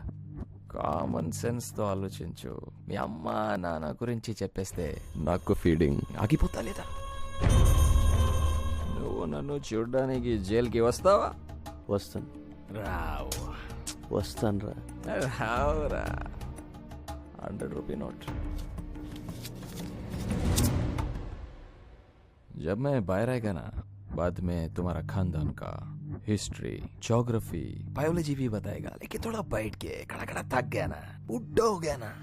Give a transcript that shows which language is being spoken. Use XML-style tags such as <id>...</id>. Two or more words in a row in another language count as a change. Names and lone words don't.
<en>common sense</en> <te>తో ఆలోచించు. మీ అమ్మ నాన్న గురించి చెప్పేస్తే నాకు ఫీడింగ్ ఆగిపోతా లేదా? నువ్వు నన్ను చూడ్డానికి జైలుకి వస్తావా? వస్తాను. రావు. వస్తాను రా. రావురా.</te> <hi>100 रुपये नोट. जब मैं बाहर आएगा ना, बाद में तुम्हारा खानदान का</hi> <en>history, geography, biology</en> <hi>भी बताएगा. लेकिन थोड़ा बैठ के खड़ा खड़ा थक गया ना, बुढ़ा हो गया ना.</hi>